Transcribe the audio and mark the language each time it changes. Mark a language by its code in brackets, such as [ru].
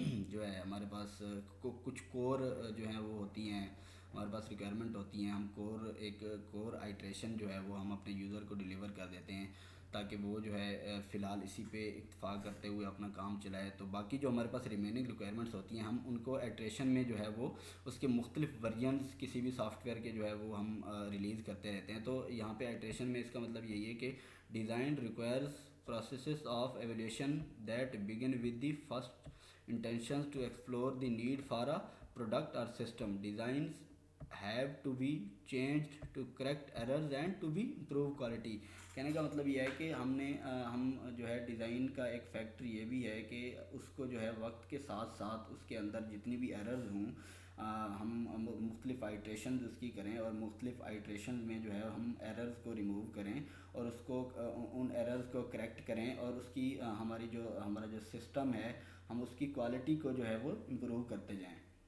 [ur] جو ہے ہمارے پاس کچھ کور جو ہیں وہ ہوتی ہیں، ہمارے پاس ریکوائرمنٹ ہوتی ہیں، ہم ایک کور آئٹریشن جو ہے وہ ہم اپنے یوزر کو ڈیلیور کر دیتے ہیں تاکہ وہ جو ہے فی الحال اسی پہ اکتفا کرتے ہوئے اپنا کام چلائے. تو باقی جو ہمارے پاس ریمیننگ ریکوائرمنٹس ہوتی ہیں ہم ان کو ایٹریشن میں جو ہے وہ اس کے مختلف ورژنس کسی بھی سافٹ ویئر کے جو ہے وہ ہم ریلیز کرتے رہتے ہیں. تو یہاں پہ ایٹریشن میں اس کا مطلب یہی ہے کہ [en] Design requires processes of evaluation that begin with the first intentions to explore the need for a product or system. Designs have to be changed to correct errors and to be improve quality. [ur] کہنے کا مطلب یہ ہے کہ ہم جو ہے design کا ایک فیکٹر یہ بھی ہے کہ اس کو جو ہے وقت کے ساتھ ساتھ اس کے اندر جتنی بھی ایررز ہوں ہم مختلف آئٹریشنز اس کی کریں اور مختلف آئٹریشنز میں جو ہے ہم ایررز کو ریموو کریں اور اس کو ان ایررز کو کریکٹ کریں اور اس کی ہمارا جو سسٹم ہے ہم اس کی کوالٹی کو جو ہے وہ امپروو کرتے جائیں.